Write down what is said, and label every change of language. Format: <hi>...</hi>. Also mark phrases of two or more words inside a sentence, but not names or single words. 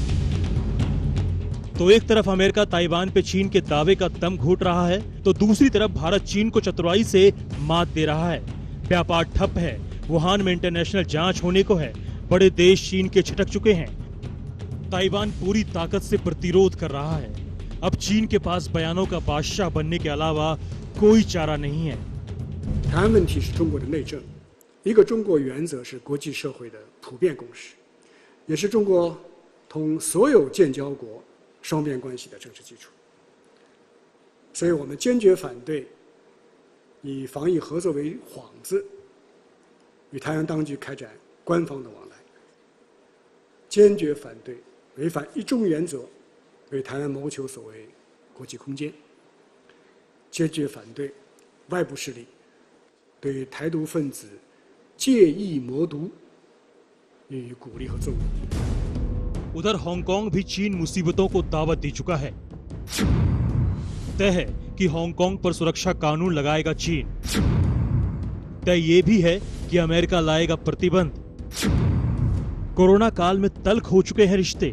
<hi>तो एक तरफ अमेरिका ताइवान पे चीन के दावे का दम घोट रहा है, तो दूसरी तरफ भारत चीन को चतुराई से मात दे रहा है। व्यापार ठप है, वुहान में इंटरनेशनल जांच होने को है, बड़े देश चीन के छिटक चुके हैं। ताइवान पूरी ताकत से प्रतिरोध कर रहा है। अब चीन के पास बयानों का बादशाह बनने के अलावा कोई चारा नहीं है।</hi> <zh>台湾问题是中国的内政，一个中国原则是国际社会的普遍共识，也是中国同所有建交国双边关系的政治基础。所以我们坚决反对以防疫合作为幌子，与台湾当局开展官方的往来，坚决反对违反一中原则，为台湾谋求所谓国际空间，坚决反对外部势力对台独分子借意谋独予以鼓励和纵容。</zh> <hi>उधर हांगकांग भी चीन मुसीबतों को दावत दे चुका है। तय है कि हांगकांग पर सुरक्षा कानून लगाएगा चीन। तय ये भी है कि अमेरिका लाएगा प्रतिबंध। कोरोना काल में तल्ख हो चुके हैं रिश्ते।</hi>